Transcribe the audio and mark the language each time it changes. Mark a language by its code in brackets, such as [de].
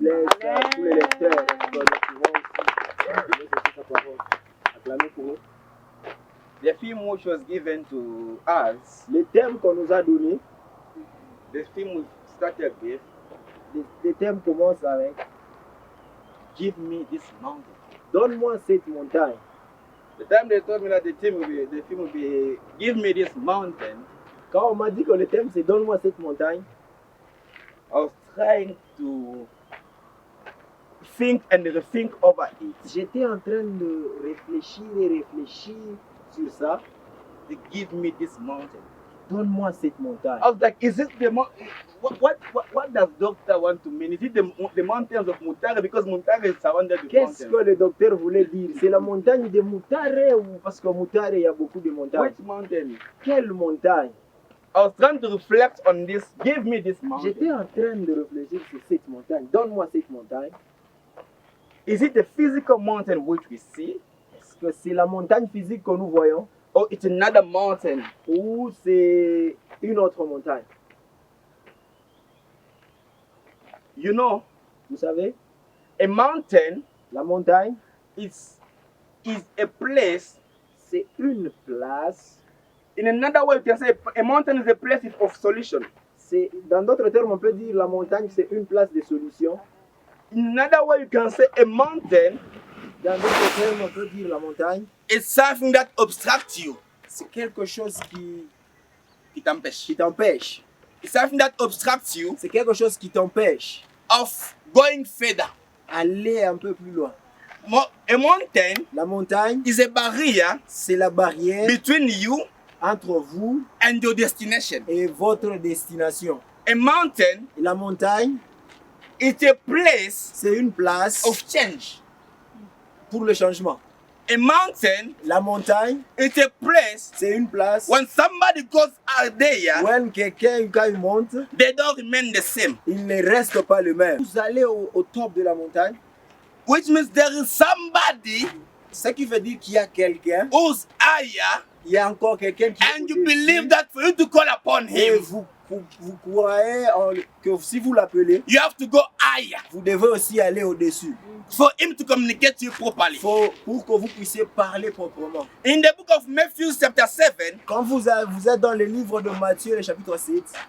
[fr] blesse tous les lecteurs. Nous pouvons aussi sa parole. Acclamer pour eux. [en] The theme which was given to us, [fr] Les thèmes qu'on nous a donnés, [en] the theme we started with, [fr] les thèmes commencent avec [en] give me this mountain. [fr] Donne-moi cette montagne. [en] The time they told me that the theme will be give me this mountain, [fr] Quand on m'a dit que le thème c'est Donne-moi cette montagne, [en] I was trying to think and rethink over it. [fr] j'étais en train de réfléchir et réfléchir sur ça. [en] To give me this mountain. [fr] Donne-moi cette montagne. [en] I was like, is it the what does doctor want to mean? Is it the mountains of Mutare? Because Mutare is surrounded with [fr] Qu'est-ce [en] mountains. [fr] que le docteur voulait dire? C'est la montagne de Mutare ou parce que Mutare, il y a beaucoup de montagnes. [en] Which mountain? [fr] Quelle montagne? [en] I was trying to reflect on this. Give me this [fr] J'étais [en] mountain. [fr] en train de réfléchir sur cette montagne. Donne-moi cette montagne. [en] Is it the physical mountain which we see? [fr] Est-ce que c'est la montagne physique que nous voyons [en] Or it's another mountain? [fr] ou c'est une autre montagne? [en] You know, [fr] Vous savez, [en] a mountain [fr] la montagne, [en] is a place. [fr] c'est une place, [en] In another way, you can say a mountain is a place of solution. [fr] Dans d'autres termes, on peut dire la montagne, c'est une place de solution. [en] In another way, you can say a mountain [fr] Dans d'autres termes, on peut dire la montagne, [en] is something that obstructs you, [fr] c'est quelque chose qui t'empêche. qui t'empêche. [en] It's something that obstructs you [fr] C'est quelque chose qui t'empêche [en] of going further. [fr] d'aller un peu plus loin. [en] A mountain [fr] La montagne, [en] is a barrier [fr] c'est la barrière [en] between you [fr] entre vous [en] and your destination. [fr] et votre destination. [en] A mountain [fr] Et la montagne, [en] is a place [fr] c'est une place [en] of change. [fr] pour le changement. [en] A mountain [fr] La montagne, [en] is a place [fr] c'est une place [en] when somebody goes out there, [fr] où quelqu'un, quand il monte, [en] they don't remain the same. il ne reste pas le même. [fr] Vous allez au top de la montagne, [en] Which means there is somebody [fr] ce qui veut dire qu'il y a quelqu'un, [en] who's higher, [fr] il y a encore quelqu'un qui est [en] and you [fr] au-dessus. [en] believe that for you to call upon [fr] Et [en] him, [fr] vous croyez que si vous l'appelez, [en] you have to go higher [fr] vous devez aussi aller au-dessus. [en] for him to communicate to you properly. [fr] Pour que vous puissiez parler proprement. [en] In the book of Matthew chapter 7, [fr] Quand vous êtes dans le livre de Matthieu, le chapitre 6,